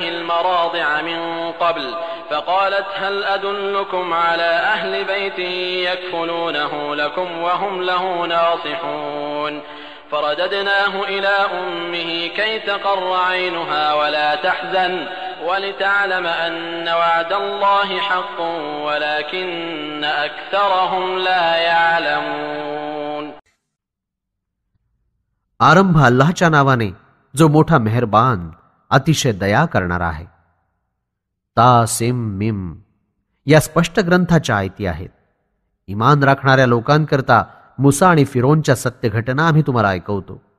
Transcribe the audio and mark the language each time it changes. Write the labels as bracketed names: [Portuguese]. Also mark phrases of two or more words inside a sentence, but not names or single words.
[Arabic] المراضع من قبل فقالت هل أدلكم على أهل بيت يكفلونه لكم وهم له ناصحون فرددناه إلى أمه كي تقر عينها ولا تحزن ولتعلم أن وعد الله حق ولكن أكثرهم لا يعلمون. [Marathi] आरंभ अल्लाहच्या नावाने जो मोठा मेहरबान अतिशय दया करणारा आहे. [Arabic] طسم [Marathi] या स्पष्ट ग्रंथाच्या आयती आहेत. इमान राखणाऱ्या लोकांकरता मुसा आणि फिरोनच्या सत्य घटना आम्ही तुम्हाला ऐकवतो.